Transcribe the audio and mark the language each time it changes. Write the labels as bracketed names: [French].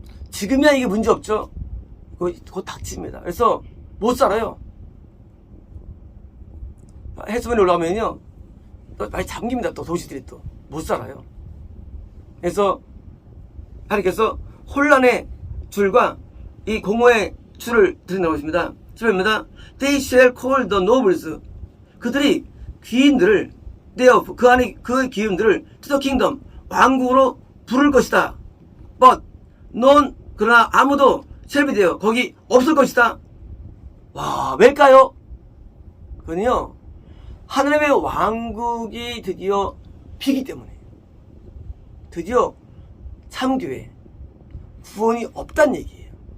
[Korean] 지금이야 이게 문제 없죠. 곧 닥칩니다. 그래서 못 살아요. 해수면에 올라가면요, 또 많이 잠깁니다. 또 도시들이 또 못 살아요. 그래서 하나님께서 혼란의 줄과 이 공허의 줄을 드린다고 했습니다. 10절입니다. [English] They shall call the nobles. [Korean] 그들이 귀인들을 [English] thereof, [Korean] 그 안에 그 귀인들을 [English] to the kingdom, [Korean] 왕국으로 부를 것이다. [English] But none, [Korean] 그러나 아무도 [English] shall be there, [Korean] 거기 없을 것이다. 와, 왜일까요? 그건요, 하나님의 왕국이 드디어 피기 때문에, 드디어 참교회 구원이 없다는 얘기예요.